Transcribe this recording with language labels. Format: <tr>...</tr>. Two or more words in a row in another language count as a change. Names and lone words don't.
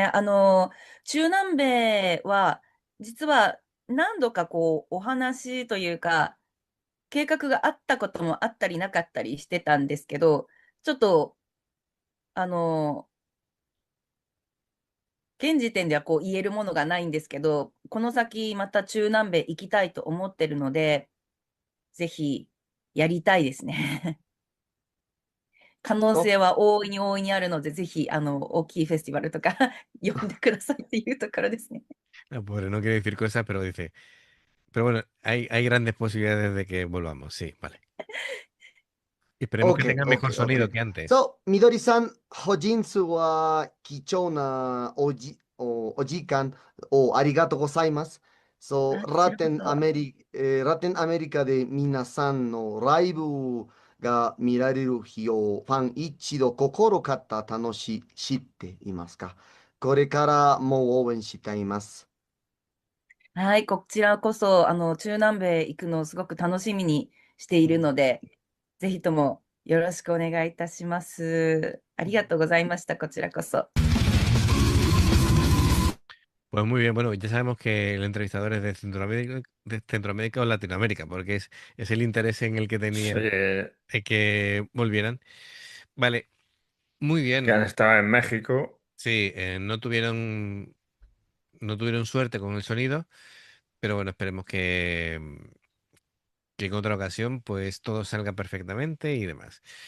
<ja>中南米は、実は何度かこう、お話というか、計画があったこともあったりなかったりしてたんですけど、ちょっと、あの、現時点ではこう言えるものがないんですけど、この先また中南米行きたいと思ってるので、ぜひやりたいですね。可能性は大いにあるので、ぜひ、大きいフェスティバルとか呼んでくださいっていうところですね。</ja> <es>La pobre no quiere decir cosas, pero dice, pero bueno, hay grandes posibilidades de que volvamos, sí, vale. Esperemos que OK、 tenga mejor OK、 sonido OK。 que antes.</es> <ja>そう、みどりさん、本日は貴重なお時間をありがとうございます。そう、こちらこそ。ラテンアメリカで皆さんのライブが見られる日をファン一度心から知っていますか？これからも応援しています。はい、こちらこそ、中南米行くのをすごく楽しみにしているので、ぜひともよろしくお願いいたします。ありがとうございました、こちらこそ。</ja> <es>Pues muy bien, bueno, ya sabemos que el entrevistador es de Centroamérica o Latinoamérica, porque es el interés en el que Sí, tenía que volvieran. Vale, muy que bien. han estado en México. Sí, no tuvieron suerte con el sonido, pero bueno, esperemos que en otra ocasión pues todo salga perfectamente y demás.</es>